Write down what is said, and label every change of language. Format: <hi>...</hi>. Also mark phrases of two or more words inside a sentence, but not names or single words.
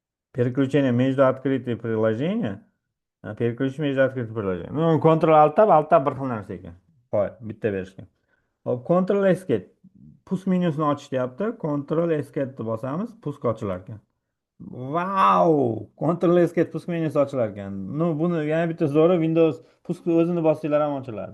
<ru>Переключение между открытыми приложениями. Переключение между открытыми приложениями.</ru> <uz>Ну, Ctrl Alt Tab bir xil narsa ekan. Hoy, bitta berishgan. Hop, Ctrl Escape. Pust menyusini ochish deyapti. Ctrl Escape deb bosamiz, pust ochilar ekan. Vau! Ctrl Escape pust menyusi ochilar ekan. No, buni yana bitta zo'ri Windows pustni o'zini bossanglar ham ochiladi.</uz>